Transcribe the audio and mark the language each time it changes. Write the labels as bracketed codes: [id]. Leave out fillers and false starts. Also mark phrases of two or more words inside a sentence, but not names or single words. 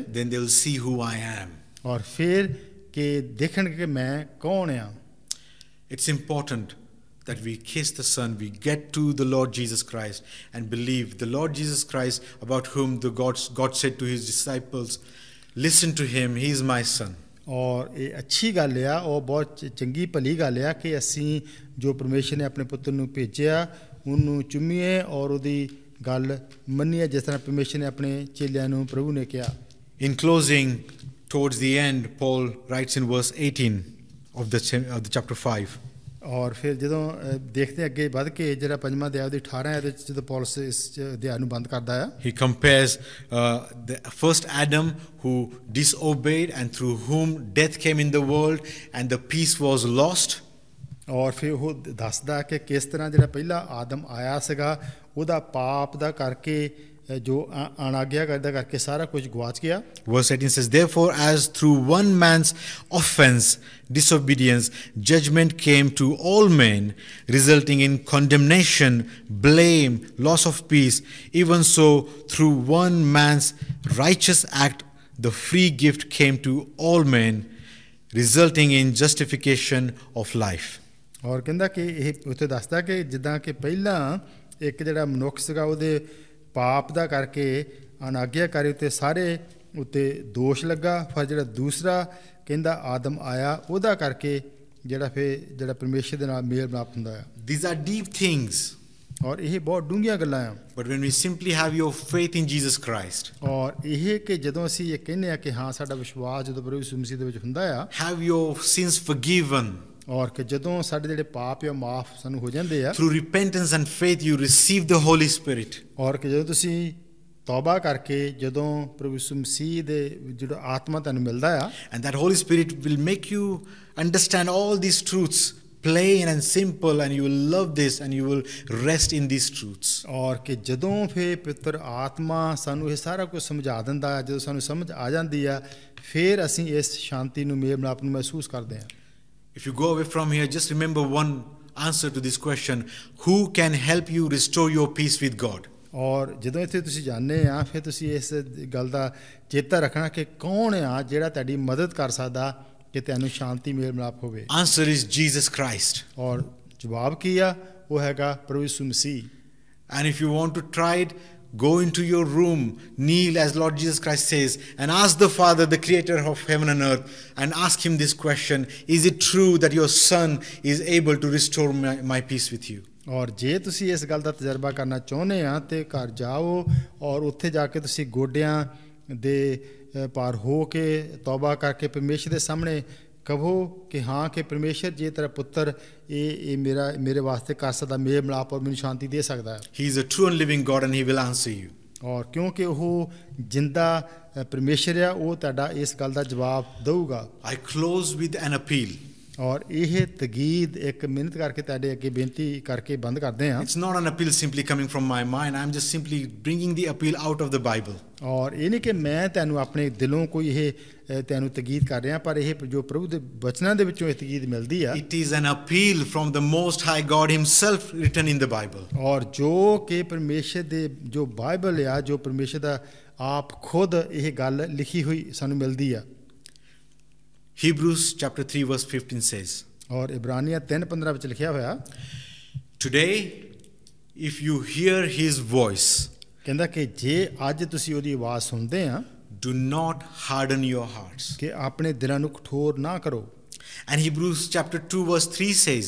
[en] then they will see who I am. [pa] ਔਰ ਫਿਰ ਕਿ ਦੇਖਣਗੇ ਕਿ ਮੈਂ ਕੌਣ ਆ। [en] It's important that we kiss the Son, we get to the Lord Jesus Christ and believe the Lord Jesus Christ, about whom God said to his disciples, listen to him, he is my son. [pa] ਔਰ ਇਹ ਅੱਛੀ ਗੱਲ ਆ, ਉਹ ਬਹੁਤ ਚੰਗੀ ਭਲੀ ਗੱਲ ਆ ਕਿ ਅਸੀਂ ਜੋ ਪਰਮੇਸ਼ਰ ਨੇ ਆਪਣੇ ਪੁੱਤਰ ਨੂੰ ਭੇਜਿਆ ਉਹਨੂੰ ਚੁੰਮੀਏ ਔਰ ਉਹਦੀ ਗੱਲ ਮੰਨੀਏ, ਜਿਸ ਤਰ੍ਹਾਂ ਪਰਮੇਸ਼ਰ ਨੇ ਆਪਣੇ ਚੇਲਿਆਂ ਨੂੰ ਪ੍ਰਭੂ ਨੇ ਕਿਹਾ। [en] In closing, towards the end, Paul writes in verse 18 of the chapter 5. [pa] ਔਰ ਫਿਰ ਜਦੋਂ ਦੇਖਦੇ ਅੱਗੇ ਵੱਧ ਕੇ ਜਿਹੜਾ ਪੰਜਵਾਂ ਅਧਿਆਇ ਦੀ 18 ਇਹਦੇ ਵਿੱਚ ਜਦੋਂ ਪੌਲਸ ਇਸ ਅਧਿਆਇ ਨੂੰ ਬੰਦ ਕਰਦਾ ਆ, [en] He compares the first Adam who disobeyed and through whom death came in the world and the peace was lost. [pa] ਔਰ ਫਿਰ ਉਹ ਦੱਸਦਾ ਕਿ ਕਿਸ ਤਰ੍ਹਾਂ ਜਿਹੜਾ ਪਹਿਲਾ ਆਦਮ ਆਇਆ ਸੀਗਾ ਉਹਦਾ ਪਾਪ ਦਾ ਕਰਕੇ ਜੋ ਅਣਾਗਿਆ ਕਰਦਾ ਕਰਕੇ ਸਾਰਾ ਕੁਝ ਗਵਾਚ ਗਿਆ। [en] Verse 18 says, therefore as through one man's offense, disobedience, judgment came to all men, resulting in condemnation, blame, loss of peace, even so through one man's righteous act, the free gift came to all men, resulting in justification of life. [pa] ਔਰ ਕਹਿੰਦਾ ਕਿ ਇਹ ਉੱਥੇ ਦੱਸਦਾ ਕਿ ਜਿੱਦਾਂ ਕਿ ਪਹਿਲਾਂ ਇੱਕ ਜਿਹੜਾ ਮਨੁੱਖ ਸੀਗਾ ਉਹਦੇ ਪਾਪ ਦਾ ਕਰਕੇ ਅਨਾਗਿਆਕਾਰੀ ਉੱਤੇ ਸਾਰੇ ਉੱਤੇ ਦੋਸ਼ ਲੱਗਾ, ਪਰ ਜਿਹੜਾ ਦੂਸਰਾ ਕਹਿੰਦਾ ਆਦਮ ਆਇਆ ਉਹਦਾ ਕਰਕੇ ਜਿਹੜਾ ਪਰਮੇਸ਼ਰ ਦੇ ਨਾਲ ਮੇਲ ਮਿਲਾਪ ਹੁੰਦਾ ਆ। [en] These are deep things. [pa] ਔਰ ਇਹ ਬਹੁਤ ਡੂੰਘੀਆਂ ਗੱਲਾਂ ਆ। [en] But when we simply have your faith in Jesus Christ, [pa] ਔਰ ਇਹ ਕਿ ਜਦੋਂ ਅਸੀਂ ਇਹ ਕਹਿੰਦੇ ਆ ਕਿ ਹਾਂ ਸਾਡਾ ਵਿਸ਼ਵਾਸ ਜਦੋਂ ਪ੍ਰਭੂ ਯਿਸੂ ਮਸੀਹ ਦੇ ਵਿੱਚ ਹੁੰਦਾ ਆ, [en] have your sins forgiven, [pa] ਔਰ ਕਿ ਜਦੋਂ ਸਾਡੇ ਜਿਹੜੇ ਪਾਪ ਆ ਮਾਫ ਸਾਨੂੰ ਹੋ ਜਾਂਦੇ ਆ, [en] through repentance and faith you receive the Holy Spirit. [pa] ਔਰ ਕਿ ਜਦੋਂ ਤੁਸੀਂ ਤੌਬਾ ਕਰਕੇ ਜਦੋਂ ਪ੍ਰਭੂ ਯਿਸੂ ਮਸੀਹ ਦੇ ਜਿਹੜਾ ਆਤਮਾ ਤੁਹਾਨੂੰ ਮਿਲਦਾ ਆ, [en] And that Holy Spirit will make you understand all these truths plain and simple, and you will love this and you will rest in these truths. [pa] ਔਰ ਕਿ ਜਦੋਂ ਫਿਰ ਪਿੱਤਰ ਆਤਮਾ ਸਾਨੂੰ ਇਹ ਸਾਰਾ ਕੁਝ ਸਮਝਾ ਦਿੰਦਾ ਹੈ, ਜਦੋਂ ਸਾਨੂੰ ਸਮਝ ਆ ਜਾਂਦੀ ਆ, ਫਿਰ ਅਸੀਂ ਇਸ ਸ਼ਾਂਤੀ ਨੂੰ ਮੇਲ ਮਿਲਾਪ ਨੂੰ ਮਹਿਸੂਸ ਕਰਦੇ ਹਾਂ। [en] If you go away from here, just remember one answer to this question: who can help you restore your peace with God? [pa] ਔਰ ਜਦੋਂ ਇੱਥੇ ਤੁਸੀਂ ਜਾਣਦੇ ਆ, ਫਿਰ ਤੁਸੀਂ ਇਸ ਗੱਲ ਦਾ ਚੇਤਾ ਰੱਖਣਾ ਕਿ ਕੌਣ ਆ ਜਿਹੜਾ ਤੁਹਾਡੀ ਮਦਦ ਕਰ ਸਕਦਾ ਕਿ ਤੁਹਾਨੂੰ ਸ਼ਾਂਤੀ ਮੇਲ ਮਿਲਾਪ ਹੋਵੇ। [en] Answer is Jesus Christ. [pa] ਔਰ ਜਵਾਬ ਕੀ ਆ? ਉਹ ਹੈਗਾ ਪ੍ਰਭੂ ਯਿਸੂ ਮਸੀਹ। [en] And if you want to try it, go into your room, kneel as Lord Jesus Christ says, and ask the Father, the creator of heaven and earth, and ask him this question: is it true that your son is able to restore my peace with you? [pa] ਔਰ ਜੇ ਤੁਸੀਂ ਇਸ ਗੱਲ ਦਾ ਤਜਰਬਾ ਕਰਨਾ ਚਾਹੁੰਦੇ ਆ ਤੇ ਘਰ ਜਾਓ ਔਰ ਉੱਥੇ ਜਾ ਕੇ ਤੁਸੀਂ ਗੋਡਿਆਂ ਦੇ ਪਾਰ ਹੋ ਕੇ ਤੌਬਾ ਕਰਕੇ ਪਰਮੇਸ਼ਰ ਦੇ ਸਾਹਮਣੇ ਕਹੋ ਕਿ ਹਾਂ ਕਿ ਪਰਮੇਸ਼ਰ ਜੇ ਤੇਰਾ ਪੁੱਤਰ ਇਹ ਮੇਰੇ ਵਾਸਤੇ ਕਰ ਸਕਦਾ ਮੇਲ ਮਿਲਾਪ ਔਰ ਮੈਨੂੰ ਸ਼ਾਂਤੀ ਦੇ ਸਕਦਾ ਹੈ। [en] He is a true and living God and he will answer you. [pa] ਔਰ ਕਿਉਂਕਿ ਉਹ ਜਿੰਦਾ ਪਰਮੇਸ਼ਰ ਆ, ਉਹ ਤੁਹਾਡਾ ਇਸ ਗੱਲ ਦਾ ਜਵਾਬ ਦਊਗਾ। [en] I close with an appeal. [pa] ਔਰ ਇਹ ਤਗੀਦ ਇੱਕ ਮਿਹਨਤ ਕਰਕੇ ਤੁਹਾਡੇ ਅੱਗੇ ਬੇਨਤੀ ਕਰਕੇ ਬੰਦ ਕਰਦੇ ਹਾਂ। [en] It's not an appeal simply coming from my mind. I'm just simply bringing the appeal out of the Bible. [pa] ਔਰ ਇਹ ਨਹੀਂ ਕਿ ਮੈਂ ਤੁਹਾਨੂੰ ਆਪਣੇ ਦਿਲੋਂ ਕੋਈ ਇਹ ਤੁਹਾਨੂੰ ਤਗੀਦ ਕਰ ਰਿਹਾ, ਪਰ ਇਹ ਜੋ ਪ੍ਰਭੂ ਦੇ ਬਚਨਾਂ ਦੇ ਵਿੱਚੋਂ ਇਹ ਤਗੀਦ ਮਿਲਦੀ ਆ। [en] It is an appeal from the Most High God himself written in the Bible. [pa] ਔਰ ਜੋ ਕਿ ਪਰਮੇਸ਼ਰ ਦੇ ਜੋ ਬਾਈਬਲ ਆ, ਜੋ ਪਰਮੇਸ਼ਰ ਦਾ ਆਪ ਖੁਦ ਇਹ ਗੱਲ ਲਿਖੀ ਹੋਈ ਸਾਨੂੰ ਮਿਲਦੀ ਆ। [en] Hebrews chapter 3 verse 15 says, [pa] ਔਰ ਇਬਰਾਨੀਆਂ 3:15 ਵਿੱਚ ਲਿਖਿਆ ਹੋਇਆ, [en] today if you hear his voice, [pa] ਕਹਿੰਦਾ ਕਿ ਜੇ ਅੱਜ ਤੁਸੀਂ ਉਹਦੀ ਆਵਾਜ਼ ਸੁਣਦੇ ਆ, [en] do not harden your hearts. [pa] ਕਿ ਆਪਣੇ ਦਿਲਾਂ ਨੂੰ ਕਠੋਰ ਨਾ ਕਰੋ। [en] And Hebrews chapter 2 verse 3 says,